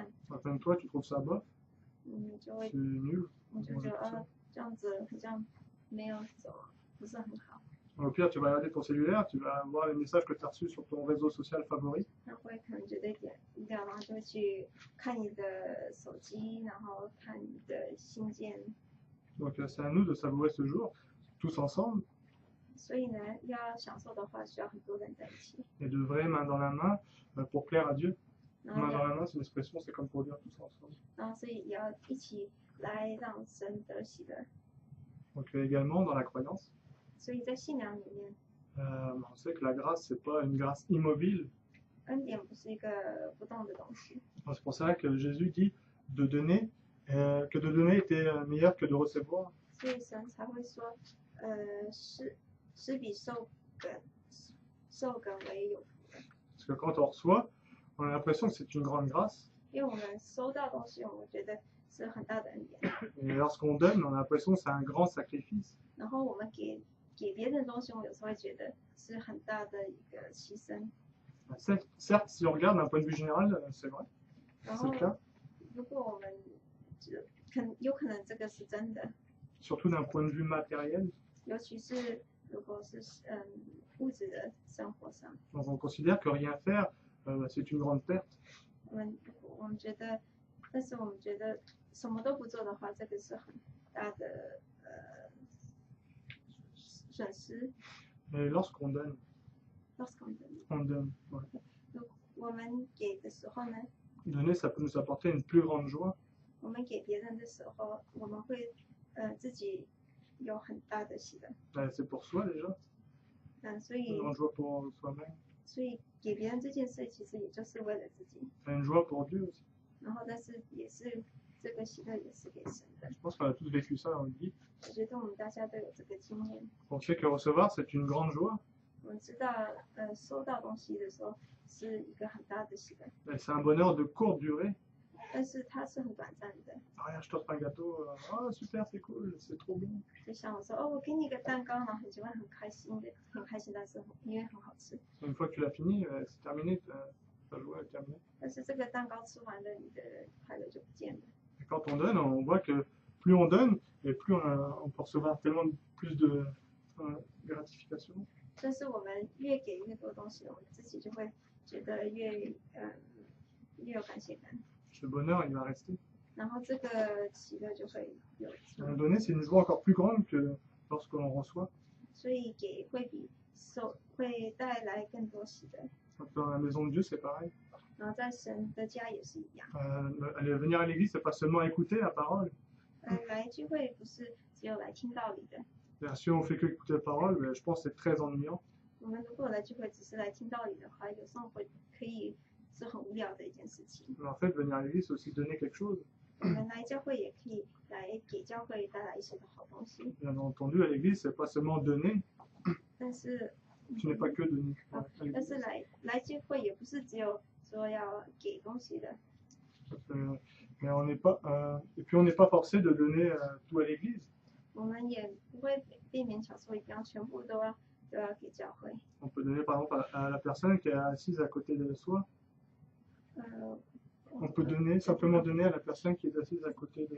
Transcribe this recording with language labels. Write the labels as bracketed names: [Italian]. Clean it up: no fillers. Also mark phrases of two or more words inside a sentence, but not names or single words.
[French] Même toi, tu trouves ça bof, [Chinese] 你就会 [French] c'est nul. [Chinese] 你就觉得这样子好像没有什么，不是很好。 [French] Au pire, tu vas regarder ton cellulaire, tu vas voir les messages que tu as reçus sur ton réseau social favori. [Chinese] 那会可能觉得有点无聊，然后就会去看你的手机，然后看你的信件。 [French] Donc c'est à nous de savourer ce jour, tous ensemble, [Chinese] 所以呢，要享受的话，需要很多人在一起。 [French] et de vrai main dans la main pour plaire à Dieu. [Chinese] 然 [French] Main [Chinese] 后 [French] dans la main, c'est une expression, c'est comme pour dire tous ensemble. [Chinese] 然后所以也要一起来让神得喜乐。 [French] Donc également dans la croyance, [Chinese] 所以在信仰里面， [French] on sait que la grâce, c'est pas une grâce immobile. [Chinese] 恩典不是一个不动的东西。 [French] C'est pour ça que Jésus dit de donner, que de donner était meilleur que de recevoir. [Chinese] 所以神才会说，施比受梗为有福的。 [French] Parce que quand on reçoit, on a l'impression que c'est une grande grâce. [Chinese] 因为我们收到东西，我们觉得是很大的恩典。 [French] Et lorsqu'on donne, on a l'impression que c'est un grand sacrifice. [Chinese] 然后我们给别人的东西，我有时候会觉得是很大的一个牺牲。 [French] Certes, si on regarde d'un point de vue général, c'est vrai, [Chinese] 然 [French] c'est [Chinese] 后 [French] le cas. [Chinese] 如果我们有可能这个是真的， [French] Surtout d'un point de vue matériel. [Chinese] 尤其是如果是物质的生活上， [French] Donc on considère que rien faire, c'est une grande perte. [Chinese] 我们觉得，但是我们觉得什么都不做的话，这个是很大的损失。 [French] Et lorsqu'on donne, on donne. Ouais. [Chinese] 我们给的时候呢， [French] Donner, ça peut nous apporter une plus grande joie. [Chinese] 我们给别人的时候，我们会自己有很大的喜乐。 [French] C'est pour soi déjà. [Chinese] 所以 [French] Une grande joie pour soi-même. [Chinese] 所以给别人这件事，其实也就是为了自己。 [French] C'est une joie pour Dieu aussi. [Chinese] 然后，但是也是这个喜乐也是给神的。 [French] Je pense qu'on a tous vécu ça dans notre vie. [Chinese] 我觉得我们大家都有这个经验。 [French] On sait que recevoir, c'est une grande joie. [Chinese] 我们知道，收到东西的时候是一个很大的喜乐。 [French] C'est un bonheur de courte durée. [Chinese] 但是它是很短暂的。 [French] Ah, je t'offre un gâteau, ah super, c'est cool, c'est trop bon. [Chinese] 就像我说，哦，我给你一个蛋糕，然后你就会很开心的，很开心，但是因为很好吃。 [French] Une fois que tu l'as fini, c'est terminé, ta joie est terminée. [Chinese] 但是这个蛋糕吃完了，你的快乐就不见了。 [French] Et quand on donne, on voit que plus on donne, et plus on peut recevoir tellement plus de gratification. [Chinese] 但是我们越给越多东西，我们自己就会觉得越有感谢感。 [French] Ce bonheur, il va rester. [Chinese] 然后这个喜乐就会有。 [French] Donner, c'est une joie encore plus grande que lorsque l'on reçoit. [Chinese] 所以给会带来更多喜乐。 [French] Dans la maison de Dieu, c'est pareil. [Chinese] 然后在神的家也是一样。 [French] Venir à l'église, c'est pas seulement écouter la parole. [Chinese] 来聚会不是只有来听道理的。 [French] Si on fait que écouter la parole, je pense que c'est très ennuyant. [Chinese] 我们如果来聚会只是来听道理的话，有时候可以是很无聊的一件事情。 [French] Mais en fait, venir à l'église, c'est aussi donner quelque chose. [Chinese] 我们来教会也可以来给教会带来一些的好东西。 [French] Bien entendu, à l'église, c'est pas seulement donner. [Chinese] 但是 [French] Tu n'es pas que donner. [Chinese] 但是来聚会也不是只有说要给东西的。 [French] Mais on n'est pas, et puis on n'est pas forcé de donner tout à l'église. [Chinese] 我们也不会被勉强说一定要全部都要给教会。 [French] On peut donner par exemple à la personne qui est assise à côté de soi. On peut donner, simplement donner à la personne qui est assise à côté de.